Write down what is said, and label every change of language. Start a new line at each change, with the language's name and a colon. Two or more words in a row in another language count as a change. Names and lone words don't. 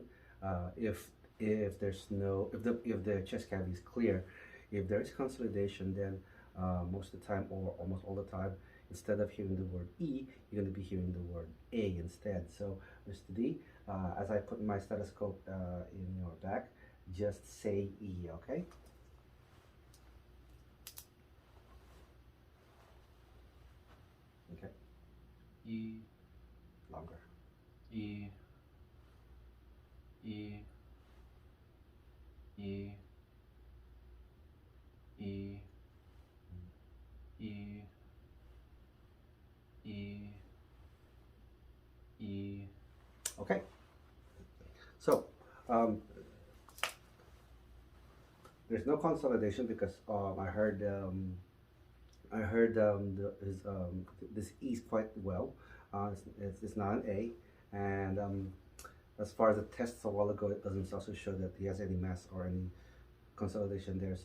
English: If there's no if the chest cavity is clear, if there is consolidation, then most of the time or almost all the time, instead of hearing the word E, you're going to be hearing the word A instead. So, Mr. D, as I put my stethoscope in your back, just say E, okay? Okay, E, longer. E, E, E, E, E, E, E. Okay. So, there's no consolidation because I heard this E's quite well. It's not an A, and as far as the tests a while ago, it doesn't also show that he has any mass or any consolidation there.